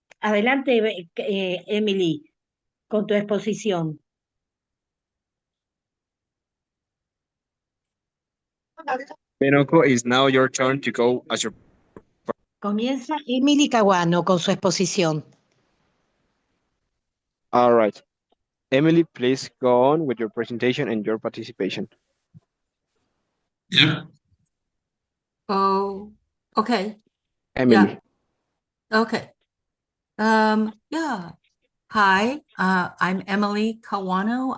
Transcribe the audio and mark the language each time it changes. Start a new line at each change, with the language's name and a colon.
Spanish: Adelante, Emily, con tu exposición.
English: Benoko, it's now your turn to go as your.
Spanish: Comienza Emily Kawano con su exposición.
English: All right. Emily, please go on with your presentation and your participation. Yeah. Oh, okay. Emily. Yeah. Okay. Yeah. Hi, I'm Emily Kawano.